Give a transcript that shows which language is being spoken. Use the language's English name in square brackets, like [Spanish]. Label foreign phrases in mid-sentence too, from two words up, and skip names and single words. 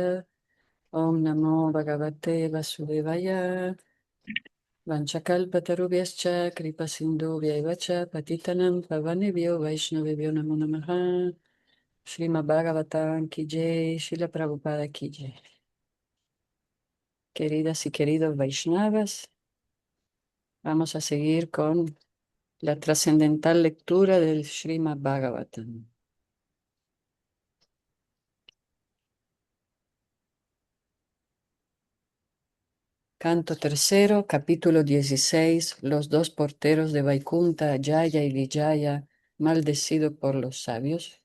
[Sanskrit] Om Namo Bhagavate Vasudevaya. Vanchakalpatarubhyascha kripa sindhubhyaivacha patitanam pavanebhyo vaishnavebhyo namo namaha. [Hindi] Srimad Bhagavatam ki jai, Srila Prabhupada ki jai. [Spanish] Queridas y queridos Vaishnavas, vamos a seguir con la trascendental lectura del Srimad Bhagavatam. Canto tercero, capítulo 16, los dos porteros de Vaikunta, Jaya y Vijaya, maldecido por los sabios.